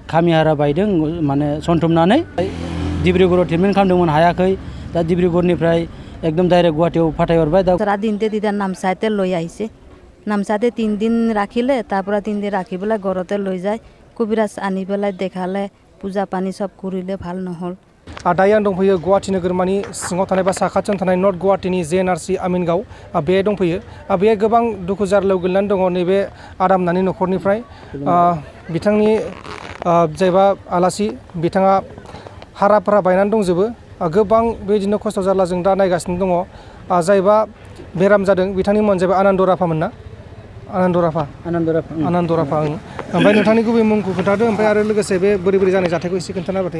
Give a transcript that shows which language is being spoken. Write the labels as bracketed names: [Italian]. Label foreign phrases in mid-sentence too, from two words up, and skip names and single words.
[Bodo] खामिहारा बायदों माने सनथुमनानै डिब्रुगड़आव ट्रिटमेन्ट खालामदोंमोन हायाखै दा डिब्रुगड़निफ्राय एकदम डाइरेक्ट गुवाहाटीयाव फाथायहरबाय दा [Assamese] দিনতে দিদার নামচাইতে লৈ আহিছে নামচাইতে 3 দিন রাখিলে তারপরে 3 দিন রাখি পেলাই ঘরতে লৈ যায় কবিরাজ আনি পেলাই দেখালে পূজা পানি সব করিলে ভাল নহল [Bodo] दायो आं दंफैयो गुवाहाटी नोगोरमानि सिङाव थानाय बा साखाथियाव थानाय नर्थ गुवाहाटीनि JNRC आमिनगाव बे दंफैयो बे गोबां दुखु जारलायाव गोलैनानै दङ नैबे आदाम नानि न'खरनिफ्राय बिथांनि जायबा आलासि बिथाङा हाराफोरा बायनानै दंजोबो गोबां बेबायदिनो खस्थ' जारला जों दा नायगासिनो दङ जायबा बेराम जादों बिथांनि मुङानो जाबाय आनन्द राफामोन ना आनन्द राफा ओमफ्राय नोंथांनि गुबै मुंखौ खोन्थादो ओमफ्राय आरो लोगोसे बे बोरै बोरै जानाय जाथायखौ एसे खोन्थाना होबाथाय